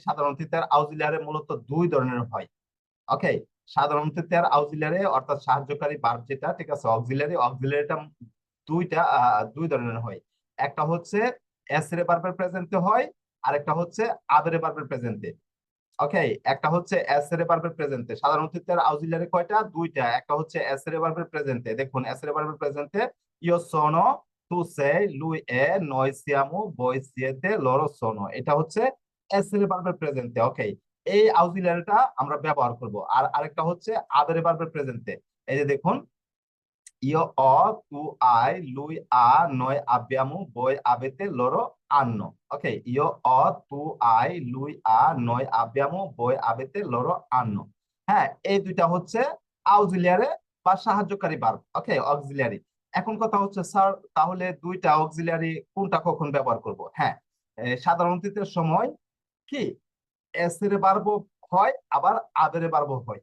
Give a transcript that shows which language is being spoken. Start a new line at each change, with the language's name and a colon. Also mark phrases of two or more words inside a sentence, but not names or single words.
Bangla: সাধারণ অতীতের অক্সিলিয়ারি মূলত দুই ধরনের হয়। ওকে, সাধারণ অতীতের অক্সিলিয়ারি অর্থাৎ সাহায্যকারী ভার্ব যেটা, ঠিক আছে, অক্সিলিয়ারিটা দুই ধরনের হয়। একটা হচ্ছে এস রে ভার্বের প্রেজেন্টে হয়, আর একটা হচ্ছে আবেরে ভার্বের প্রেজেন্টে। ওকে, একটা হচ্ছে এস রে ভার্বের প্রেজেন্টে। সাধারণ অতীতের অক্সিলিয়ারি কয়টা? দুইটা। একটা হচ্ছে এস রে ভার্বের প্রেজেন্টে। দেখুন, এস রে ভার্বের প্রেজেন্টে
Italian: io sono, tu sei, lui è, noi siamo, voi siete, loro sono.
Bangla: এটা হচ্ছে এস রে ভার্বের প্রেজেন্টে। ওকে, এই অক্সিলিয়ারিটা আমরা ব্যবহার করব। আর আরেকটা হচ্ছে আবেরে ভার্বের প্রেজেন্টে। এই যে দেখুন,
Italian: io ho, tu hai, lui ha, noi abbiamo, voi avete, loro hanno। Ok, io ho, tu hai, lui ha, noi abbiamo, voi avete, loro hanno।
Bangla: হ্যাঁ, এই দুইটা হচ্ছে অক্সিলিয়ারি বা সাহায্যকারী ভার্ব। ওকে, অক্সিলিয়ারি। এখন কথা হচ্ছে স্যার, তাহলে দুইটা অক্সিলিয়ারি কোনটা কখন ব্যবহার করব? হ্যাঁ, সাধারণ অতীতের সময় কি এস এর ভার্ব হয়, আবার আবেরে ভার্ব হয়।